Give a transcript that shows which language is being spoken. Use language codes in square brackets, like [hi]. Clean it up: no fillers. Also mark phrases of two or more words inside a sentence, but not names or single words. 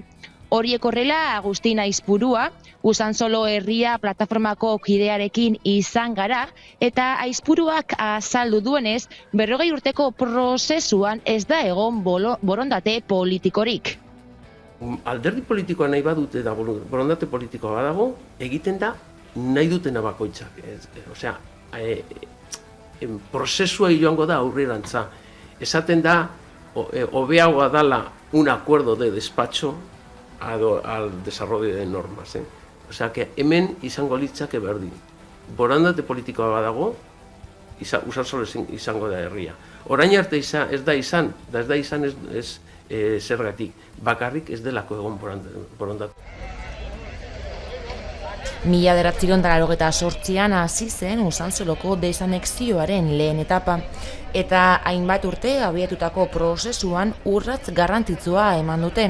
[eu] Horiek horrela, Agustin Aizpurua, Usansolo herria plataformako kidearekin izan gara, eta Aizpuruak azaldu duenez, 40 urteko prozesuan ez da egon borondate politikorik. Alderdi politikoa nahi badute da, borondate politikoa badago, egiten da nahi dutena bakoitzak. Osea, prozesua joango da aurrerantza. Esaten da, hobeagoa dala [es] un acuerdo de despacho al desarrollo de normas. Osea, que [eu] hemen izango litzake berdin. Borondate politikoa badago, Usansolo izango da herria. Orain arte ez da izan ez zergatik, bakarrik ez delako egon borondate. 1998an hasi zen Usansoloko desanexioaren lehen etapa, eta hainbat urte abiatutako prozesuan urratz garrantzitsua eman dute.